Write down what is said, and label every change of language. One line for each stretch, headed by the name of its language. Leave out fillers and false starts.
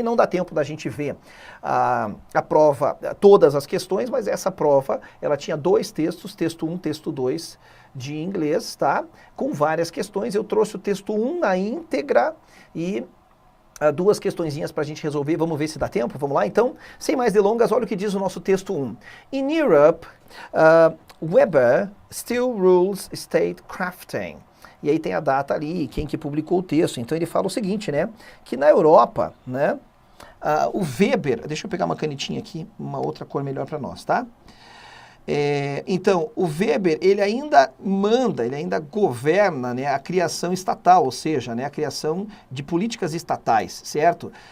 Portuguese: Não dá tempo da gente ver a prova, todas as questões, mas essa prova, ela tinha dois textos, texto 1, texto 2 de inglês, tá? Com várias questões. Eu trouxe o texto 1 na íntegra e duas questõezinhas para a gente resolver. Vamos ver se dá tempo? Vamos lá, então? Sem mais delongas, olha o que diz o nosso texto 1.
English: In Europe, Weber still rules statecrafting.
Portuguese: E aí tem a data ali, quem que publicou o texto. Então ele fala o seguinte, né? Que na Europa, né? O Weber, deixa eu pegar uma canetinha aqui, uma outra cor melhor para nós, tá? Então, o Weber, ele ainda manda, ele ainda governa, né, a criação estatal, ou seja, né, a criação de políticas estatais, certo?